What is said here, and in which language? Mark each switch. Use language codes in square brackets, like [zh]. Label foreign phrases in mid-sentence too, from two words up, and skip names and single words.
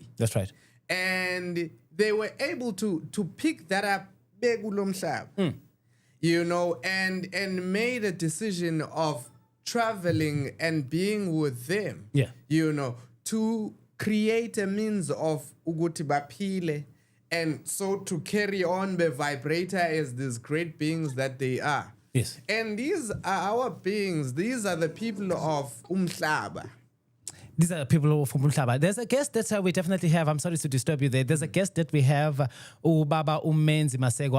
[en] That's right. And they were able to pick that up, and made a decision of traveling and being with them, to create a means of [nd] ukuthi baphile, [en] and so to carry on the vibrator as these great beings that they are. Yes. And these are our beings. These are the people of Umhlaba. These are people from Umhlaba. There's a guest that we definitely have. I'm sorry to disturb you there. There's a guest that we have, Ubaba Umenzi Masego.